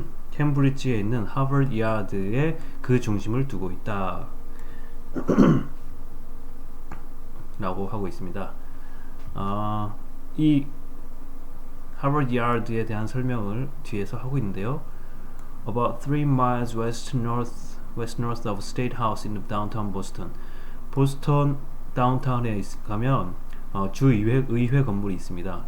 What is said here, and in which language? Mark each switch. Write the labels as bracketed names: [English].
[Korean] 캠브리지에 있는 하버드 야드에 그 중심을 두고 있다 라고 하고 있습니다. 이 하버드 야드에 대한 설명을 뒤에서 하고 있는데요. [English] About 3 miles west north of State House in downtown Boston. [Korean] 보스턴 다운타운에 가면 주의회 건물이 있습니다.